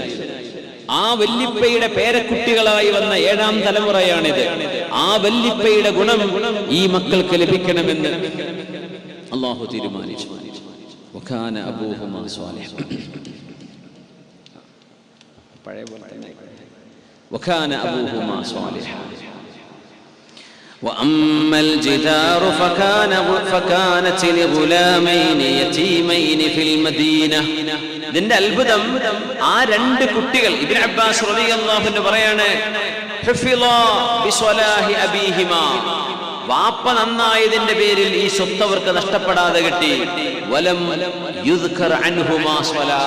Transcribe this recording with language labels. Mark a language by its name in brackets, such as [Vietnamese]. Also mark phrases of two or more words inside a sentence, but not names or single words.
[Malayalam] ആ വല്ലിപ്പയുടെ പേരക്കുട്ടികളായി വന്ന 7ാം തലമുറയാണിത്. ആ വല്ലിപ്പയുടെ ഗുണം ഈ മക്കൾക്ക് ലഭിക്കണമെന്ന് അല്ലാഹു തീരുമാനിച്ചു. [Arabic] وكان أبوهما صالحا. [Malayalam] പഴയ പോലെ തന്നെ [Arabic] وكان أبوهما صالحا. وأما الجدار فكانت لغلامين يتيمين في المدينة. [Malayalam] ഇതിന്റെ അത്ഭുതം ആ 2 കുട്ടികൾ, ഇബ്നു അബ്ബാസ് [Arabic] رضي الله عنه [Malayalam] പറയാണ്, [Arabic] حفظا بصلاح أبيهما, [Malayalam] വാപ്പ നന്നായതിന്റെ പേരിൽ ഈ സ്വത്ത് അവർക്ക് നഷ്ടപ്പെടാതെ കിട്ടി. [Arabic] ولم يذكر عنهما صلاح.